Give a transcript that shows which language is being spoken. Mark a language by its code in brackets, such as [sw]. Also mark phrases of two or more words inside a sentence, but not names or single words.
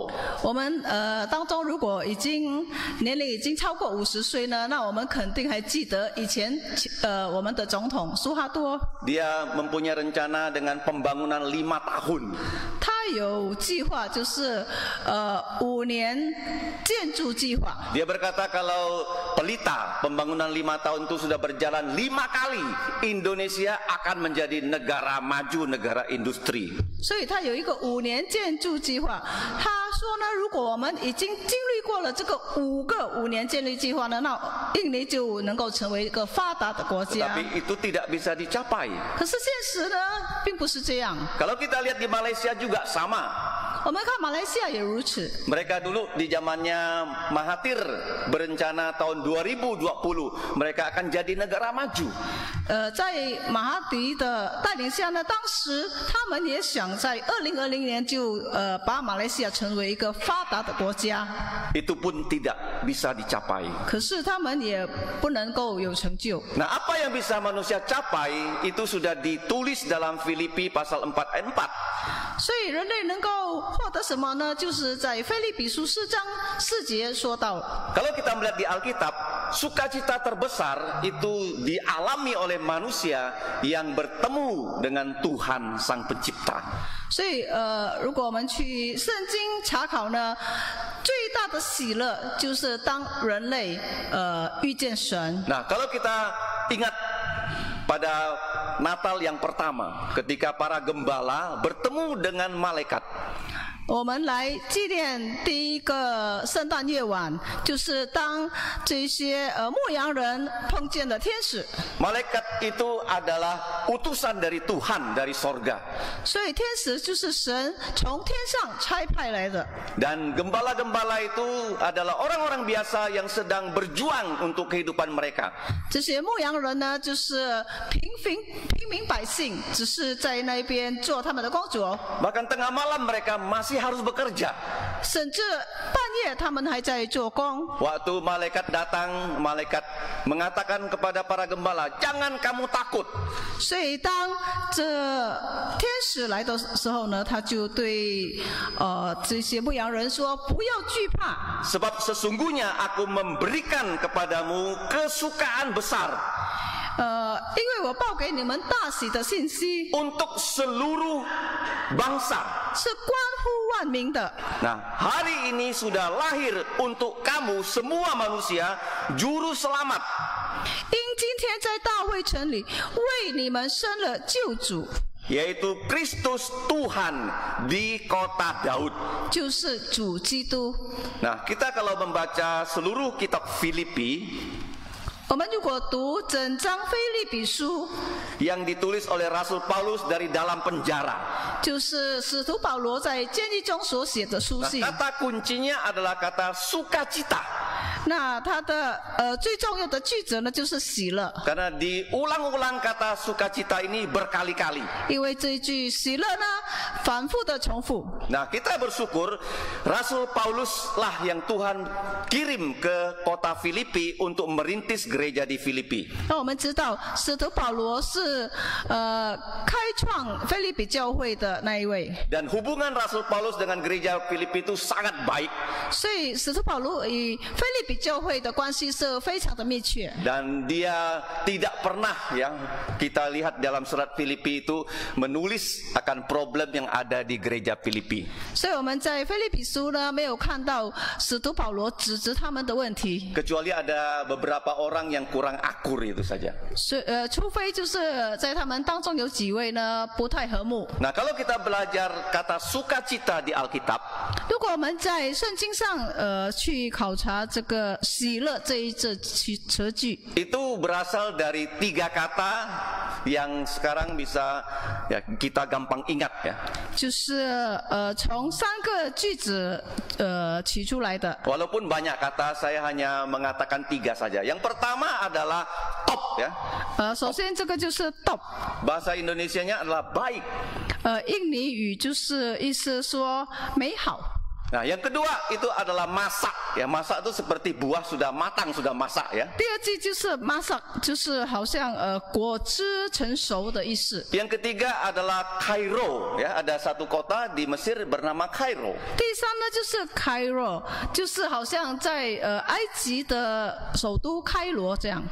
[zh] 我们当中如果年龄已经超过50岁呢，那我们肯定还记得以前我们的总统苏哈多。 [id] Dia mempunyai rencana dengan pembangunan 5 tahun. [zh] 他有计划，就是5年建筑计划。 [id] Dia berkata kalau pelita pembangunan 5 tahun itu sudah berjalan 5 kali, Indonesia akan menjadi negara maju, negara industri. [zh] 所以他有一个5年建筑计划。他说呢，如果我们已经经历过了这个5年建立计划呢，那印尼就能够成为一个发达的国家。 [id] Tapi itu tidak bisa dicapai. [zh] 可是现实呢，并不是这样。 [id] Kalau kita lihat di Malaysia juga sama. [zh] 我们看马来西亚也如此。 [id] Mereka dulu di zamannya Mahathir berencana tahun 2020 mereka akan jadi negara maju. [zh] 在马哈迪的带领下呢，当时他们也想在2020年就把马来西亚成为一个发达的国家。 [id] Itu pun tidak bisa dicapai. [zh] 可是他们也不能够有成就。 [id] Nah, apa yang bisa manusia capai itu sudah ditulis dalam Filipi pasal 4 ayat 4. [zh] 所以人类能够获得什么呢？就是在腓立比书4章4节说到。 [id] Kalau kita melihat di Alkitab, sukacita terbesar itu dialami oleh manusia yang bertemu dengan Tuhan Sang Pencipta. [zh] 所以如果我们去圣经查考呢，最大的喜乐就是当人类遇见神。 [id] Nah, kalau kita ingat pada Natal yang pertama, ketika para gembala bertemu dengan malaikat. [zh] 我们来纪念第一个圣诞夜晚，就是当这些牧羊人碰见了天使。 [id] Malaikat itu adalah utusan dari Tuhan dari sorga. [zh] 所以天使就是神从天上差派来的。 [id] Dan gembala-gembala itu adalah orang-orang biasa yang sedang berjuang untuk kehidupan mereka. [zh] 这些牧羊人呢，就是平民百姓，只是在那边做他们的工作。 [id] Bahkan tengah malam mereka masih harus bekerja. [zh] 甚至半夜他们还在做工。 [id] Waktu malaikat datang, malaikat mengatakan kepada para gembala, "Jangan kamu takut." [zh] 所以当这天使来的时候呢，他就对这些牧羊人说：“不要惧怕。 [id] Sebab sesungguhnya aku memberikan kepadamu kesukaan besar [zh] 因为我报给你们大喜的信息， [id] untuk seluruh bangsa. [zh] 是关乎万民的。 [id] Nah, hari ini sudah lahir untuk kamu semua manusia juru selamat. [zh] 因今天在大卫城里为你们生了救主， [id] Yaitu Kristus Tuhan di kota Daud. [zh] 就是主基督。 [id] Nah, kita kalau membaca seluruh kitab Filipi [zh] 我们如果读整章腓立比书， [id] yang ditulis oleh Rasul Paulus dari dalam penjara. [zh] 就是使徒保罗在监狱中所写的书 [id] Nah, [zh] 信。 [id] kata kuncinya adalah kata sukacita. [zh] 那它的最重要的句子呢，就是喜乐。 [id] Karena diulang-ulang kata sukacita ini berkali-kali. [zh] 因为这一句喜乐呢，反复的重复。 [id] Nah, kita bersyukur Rasul Paulus lah yang Tuhan kirim ke kota Filipi untuk merintis gereja di Filipi. [zh] 那我们知道，使徒保罗是开创腓立比教会的那一位。 [id] Dan hubungan Rasul Paulus dengan gereja Filipi itu sangat baik. [zh] 所以使徒保罗与腓立比教会的关系是非常的密切。 [id] Dan dia tidak pernah ya kita lihat dalam surat Filipi itu menulis akan problem yang ada di gereja Filipi. [zh] 所以我们在腓立比书呢，没有看到使徒保罗指责他们的问题。 [id] Kecuali ada beberapa orang yang kurang akur itu saja. [zh] 除非就是在他们当中有几位呢不太和睦。 [id] Nah, kalau kita belajar kata sukacita di Alkitab, [zh] 如果我们在圣经上去考察这个喜乐这一词句， [id] itu berasal dari 3 kata yang sekarang bisa ya kita gampang ingat ya. [zh] 就是从3个句子取出来的。 [id] Walaupun banyak kata, saya hanya mengatakan 3 saja. Yang pertama adalah top ya. [zh] 首先这个就是 top， [id] Bahasa Indonesianya adalah baik. [zh] 印尼语就是意思说美好。 [id] Nah, yang kedua itu adalah masak. Ya, masak itu seperti buah sudah matang, sudah masak ya. [zh] 第二句就是 masak， 就是好像果汁成熟的意思。 [id] Yang ketiga adalah Kairo ya, ada satu kota di Mesir bernama Kairo. [zh] 第三呢就是 Cairo， 就是好像在埃及的首都开罗这样。